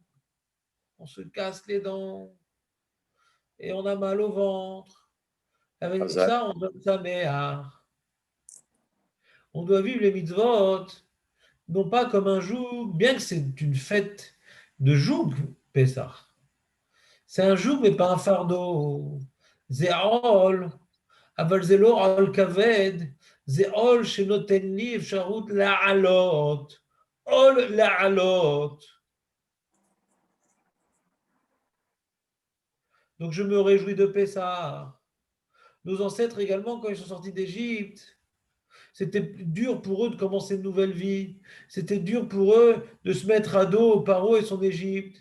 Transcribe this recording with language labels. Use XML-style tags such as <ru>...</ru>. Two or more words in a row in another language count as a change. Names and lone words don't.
<fr>On se casse les dents. Et on a mal au ventre. Avec ça, on donne sa mère. On doit vivre les mitzvot non pas comme un joug, bien que c'est une fête de joug, Pessah. C'est un joug, mais pas un fardeau.</fr> <he>C'est Aol, אבל זה לא עול כבד, זה עול שנותן לי אפשרות לעלות. עול לעלות.</he> <fr>Donc je me réjouis de Pessah. Nos ancêtres également, quand ils sont sortis d'Égypte, c'était dur pour eux de commencer une nouvelle vie. C'était dur pour eux de se mettre à dos Paro et son Égypte.</fr>